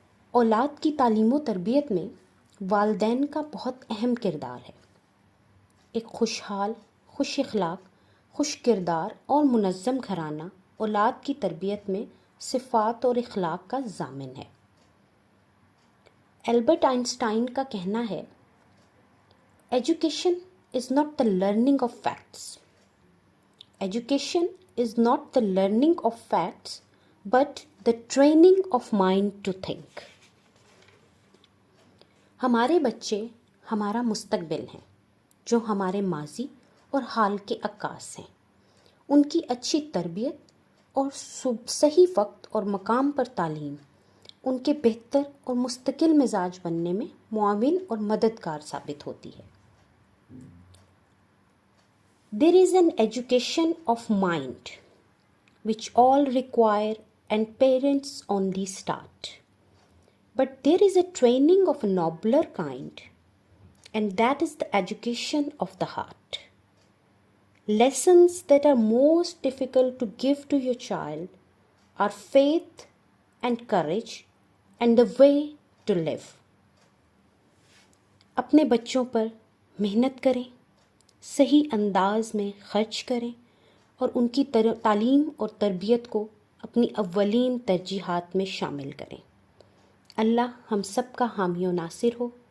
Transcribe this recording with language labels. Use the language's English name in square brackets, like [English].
[Urdu] اولاد کی تعلیم و تربیت میں والدین کا بہت اہم کردار ہے۔ ایک خوشحال، خوش اخلاق، خوش کردار اور منظم گھرانہ اولاد کی تربیت میں صفات اور اخلاق کا ضامن ہے۔ البرٹ آئنسٹائن کا کہنا ہے، [English] Education is not the learning of facts. Education is not the learning of facts, but the training of mind to think. [Urdu] ہمارے بچے ہمارا مستقبل ہیں، جو ہمارے ماضی اور حال کے عکاس ہیں۔ ان کی اچھی تربیت اور صحیح وقت اور مقام پر تعلیم ان کے بہتر اور مستقل مزاج بننے میں معاون اور مددگار ثابت ہوتی ہے۔ [English] There is an education of mind which all require and parents only start. But there is a training of a nobler kind, and that is the education of the heart. Lessons that are most difficult to give to your child are faith and courage and the way to live. [Urdu] اپنے بچوں پر محنت کریں، صحیح انداز میں خرچ کریں اور ان کی تعلیم اور تربیت کو اپنی اولین ترجیحات میں شامل کریں۔ اللہ ہم سب کا حامی و ناصر ہو۔